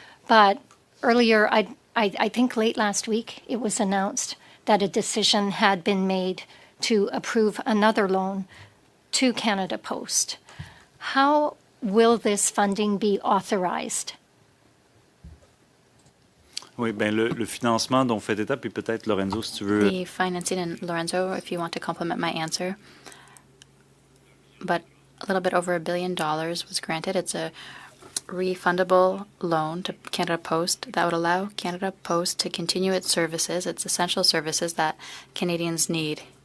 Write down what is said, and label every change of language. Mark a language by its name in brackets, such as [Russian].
[English] But earlier, I think late last week, it was announced that a decision had been made to approve another loan to Canada Post. How will this funding be authorized? [French] Oui, ben le financement dont fait état, puis peut-être Lorenzo, si tu veux. [English] The financing, and Lorenzo, if you want to complement my answer, but a little bit over $1 billion was granted. It's a refundable loan to Canada Post that would allow Canada Post to continue its services, its essential services that Canadians need.